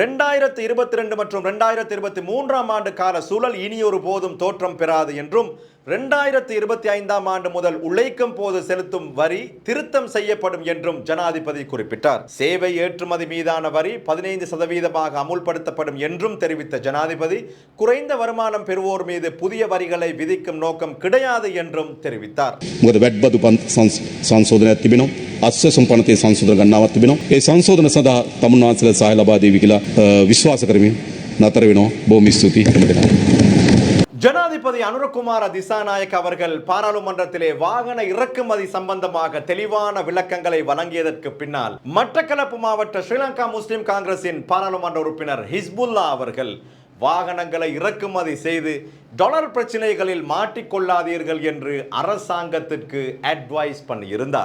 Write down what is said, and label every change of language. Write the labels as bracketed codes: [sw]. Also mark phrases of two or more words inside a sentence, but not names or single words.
[ta] 2022 மற்றும் 2023ஆம் ஆண்டு கால சூழல் இனியொரு போதும் தோற்றம் பெறாது என்றும் 2025ஆம் ஆண்டு முதல் உழைக்கும் போது செலுத்தும் வரி திருத்தம் செய்யப்படும் என்றும் ஜனாதிபதி குறிப்பிட்டார். சேவை ஏற்றுமதி மீதான வரி 15% அமுல்படுத்தப்படும் என்றும் தெரிவித்த ஜனாதிபதி குறைந்த வருமானம் பெறுவோர் மீது புதிய வரிகளை விதிக்கும் நோக்கம் கிடையாது என்றும் தெரிவித்தார். [si] අස්වැසුම් පනතේ සංශෝධන ගණනාවක් තිබෙනවා. ඒ සංශෝධන සඳහා තමුන්වහන්සේලා සහාය ලබා දෙවි කියලා විශ්වාස කරමින් නතර වෙනවා. බොහොම ස්තුතියි හැම දිනකටම. [ta] ஜனாதிபதி அனுரகுமார திசாநாயக்க அவர்கள் பாராளுமன்றத்திலே வாகன இறக்குமதி சம்பந்தமாக தெளிவான விளக்கங்களை வழங்கியதற்கு பின்னால் மட்டக்களப்பு மாவட்ட ஸ்ரீலங்கா முஸ்லிம் காங்கிரசின் பாராளுமன்ற உறுப்பினர் ஹிஸ்புல்லா அவர்கள் வாகனங்களை இறக்குமதி செய்து டாலர் பிரச்சனைகளில் மாட்டிக்கொள்ளாதீர்கள் என்று அரசாங்கத்திற்கு அட்வைஸ் பண்ணியிருந்தார்.